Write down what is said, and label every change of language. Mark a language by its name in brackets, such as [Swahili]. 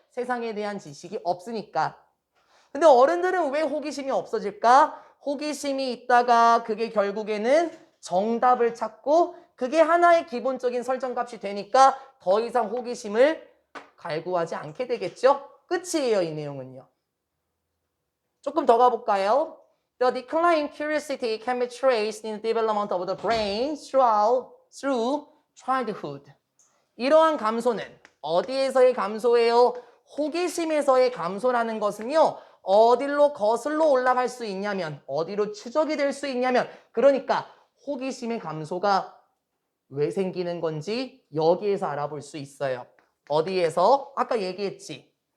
[Korean] 세상에 대한 지식이 없으니까. 근데 어른들은 왜 호기심이 없어질까? 호기심이 있다가 그게 결국에는 정답을 찾고 그게 하나의 기본적인 설정값이 되니까 더 이상 호기심을 갈구하지 않게 되겠죠? 끝이에요, 이 내용은요. 조금 더 가볼까요? [English] The decline in curiosity can be traced in the development of the brain through childhood. [Korean] 이러한 감소는 어디에서의 감소예요? 호기심에서의 감소라는 것은요. 어디로 거슬러 올라갈 수 있냐면 어디로 추적이 될 수 있냐면 그러니까 호기심의 감소가 왜 생기는 건지 여기에서 알아볼 수 있어요. 어디에서? 아까 얘기했지.